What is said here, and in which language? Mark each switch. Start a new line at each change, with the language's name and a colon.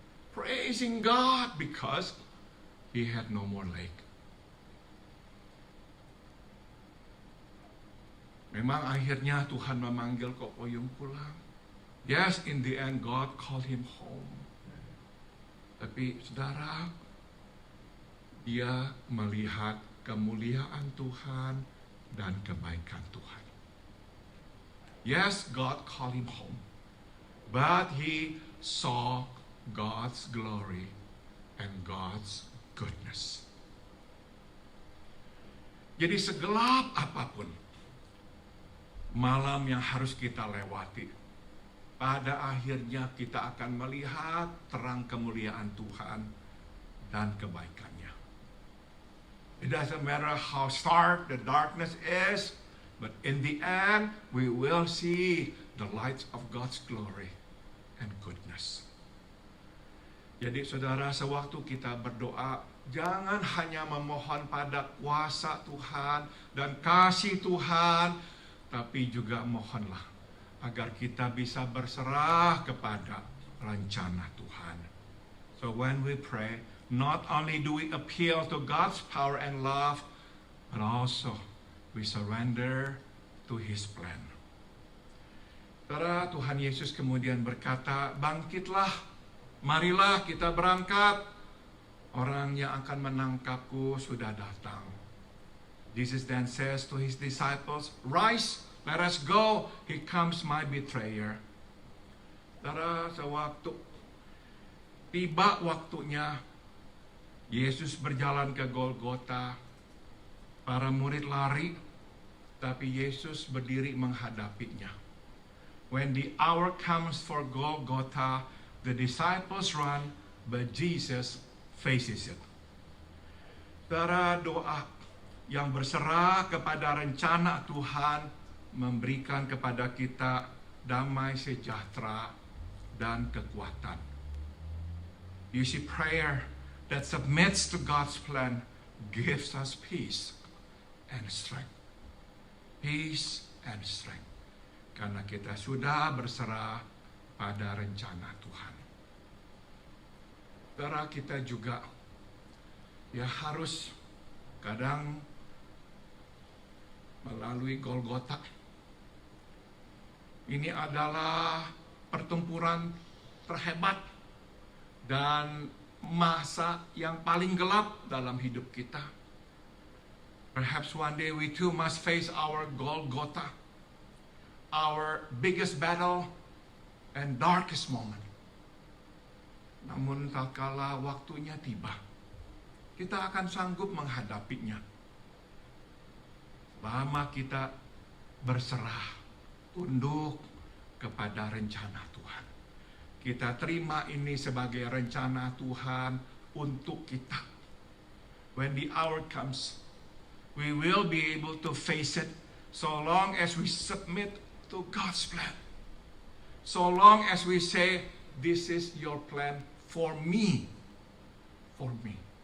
English: Praising God because he had no more leg.
Indonesian: Memang akhirnya Tuhan memanggil Kok Poyung pulang.
English: Yes, in the end God called him home.
Indonesian: Tapi saudara, dia melihat kemuliaan Tuhan dan kebaikan Tuhan.
English: Yes, God called him home. But he saw God's glory and God's goodness.
Indonesian: Jadi segelap apapun malam yang harus kita lewati, pada akhirnya kita akan melihat terang kemuliaan Tuhan dan kebaikannya.
English: It doesn't matter how stark the darkness is, but in the end we will see the light of God's glory and goodness.
Indonesian: Jadi saudara, sewaktu kita berdoa, jangan hanya memohon pada kuasa Tuhan dan kasih Tuhan, tapi juga mohonlah agar kita bisa berserah kepada rencana Tuhan.
English: So when we pray, not only do we appeal to God's power and love, but also we surrender to His plan.
Indonesian: Saudara, Tuhan Yesus kemudian berkata, bangkitlah, marilah kita berangkat. Orang yang akan menangkapku sudah datang.
English: Jesus then says to His disciples, rise, let us go. Here comes my betrayer.
Indonesian: Saudara, sewaktu tiba waktunya, Yesus berjalan ke Golgota. Para murid lari, tapi Yesus berdiri menghadapinya.
English: When the hour comes for Golgotha, the disciples run, but Jesus faces it.
Indonesian: Saudara, doa yang berserah kepada rencana Tuhan memberikan kepada kita damai sejahtera dan kekuatan.
English: You see, prayer that submits to God's plan gives us peace and strength. Peace and strength.
Indonesian: Karena kita sudah berserah pada rencana Tuhan. Saudara, kita juga harus kadang melalui Golgota. Ini adalah pertempuran terhebat dan masa yang paling gelap dalam hidup kita.
English: Perhaps one day we too must face our Golgota, our biggest battle and darkest moment.
Indonesian: Namun tak kala waktunya tiba, kita akan sanggup menghadapinya. Lama kita berserah, tunduk kepada rencana Tuhan. Kita terima ini sebagai rencana Tuhan untuk kita.
English: When the hour comes, we will be able to face it so long as we submit to God's plan. So long as we say, this is your plan for me. For me.